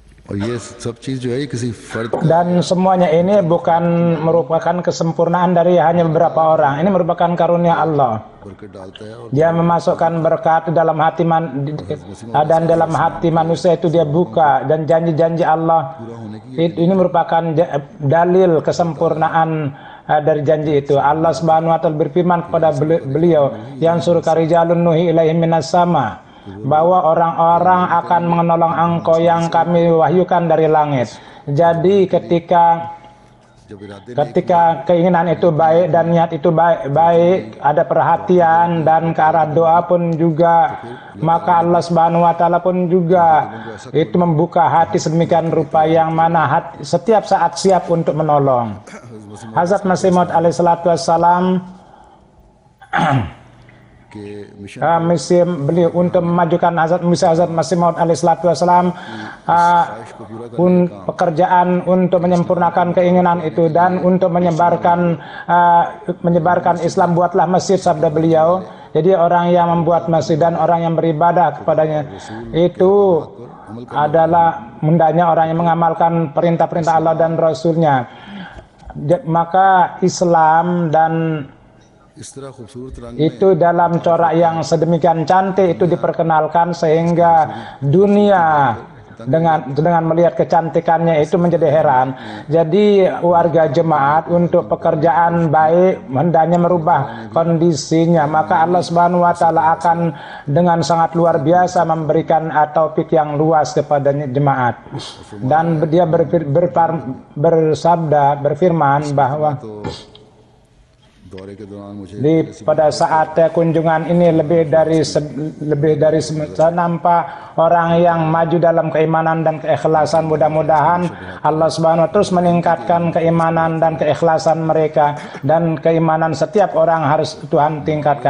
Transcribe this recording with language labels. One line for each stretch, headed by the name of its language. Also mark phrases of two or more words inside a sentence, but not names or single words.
Urdu: اور یہ سب چیز جو ہے یہ کسی فرد کا
Indonesian: Dan semuanya ini bukan merupakan kesempurnaan dari hanya beberapa orang. Ini merupakan karunia Allah.
Urdu: برکت ڈالتا ہے اور
Indonesian: Dia memasukkan berkat dalam hati dan dalam hati manusia itu dia buka, dan janji-janji Allah
Urdu: پورا ہونے کی
Indonesian: ini merupakan dalil kesempurnaan dari janji itu.
Arabic: الله سبحانه وتعالى
Indonesian: berfirman kepada beliau, yang suruh
Arabic: كرجال نوحي إليهم من السماء,
Indonesian: bahwa orang-orang akan menolong engkau yang kami wahyukan dari langit. Jadi
Urdu: جب ارادے
Indonesian: ketika keinginan itu baik dan niat itu baik, ada perhatian dan ke arah doa pun juga, maka
Arabic: الله سبحانه وتعالى
Indonesian: pun juga itu membuka hati sedemikian rupa yang mana setiap saat siap untuk menolong. Hazrat Masih Maud
Arabic: عليه الصلاة والسلام
Urdu: کے مشن
Indonesian: misi beliau untuk memajukan Hazrat Masih Maud
Arabic: عليه الصلاة والسلام
Indonesian: pekerjaan untuk menyempurnakan keinginan itu dan untuk menyebarkan Islam. Buatlah masjid, sabda beliau. Jadi orang yang membuat masjid dan orang yang beribadah kepadanya itu adalah hendaknya orang yang mengamalkan perintah-perintah Allah dan Rasulnya. Maka Islam dan
Urdu: اس طرح خوبصورت رنگ
Indonesian: itu dalam corak yang sedemikian cantik itu diperkenalkan sehingga dunia dengan melihat kecantikannya itu menjadi heran. Jadi warga jemaat untuk pekerjaan baik hendaknya merubah kondisinya, maka
Arabic: الله سبحانه وتعالى
Indonesian: akan dengan sangat luar biasa memberikan taufik yang luas kepada jemaat. Dan dia berfirman bahwa
Urdu: دورے کے دوران مجھے
Indonesian: pada saat kunjungan ini lebih dari saya nampak orang yang maju dalam keimanan dan keikhlasan. Mudah-mudahan
Arabic: الله سبحانه وتعالى
Indonesian: terus meningkatkan keimanan dan keikhlasan mereka, dan keimanan setiap orang harus Tuhan tingkatkan.